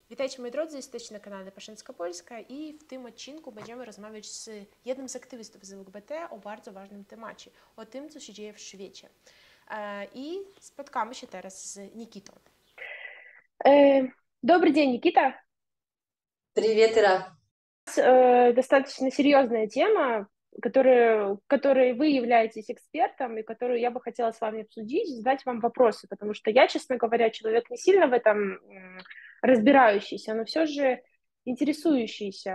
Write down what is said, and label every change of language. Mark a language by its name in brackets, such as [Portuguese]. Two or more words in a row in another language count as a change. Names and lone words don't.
[Polish] Witajcie moi drodzy, jesteście na kanale Paszenska Polska i w tym odcinku będziemy rozmawiać z jednym z aktywistów z LGBT o bardzo ważnym temacie, o tym, co się dzieje w świecie. I spotkamy się teraz z Nikitą. [Russian] Добрый день, Никита. Привет, Ира. Достаточно серьезная тема, которой вы являетесь экспертом и которую я бы хотела с вами обсудить, задать вам вопросы, потому что я, честно говоря, человек не сильно в этом разбирающийся, но все же интересующийся.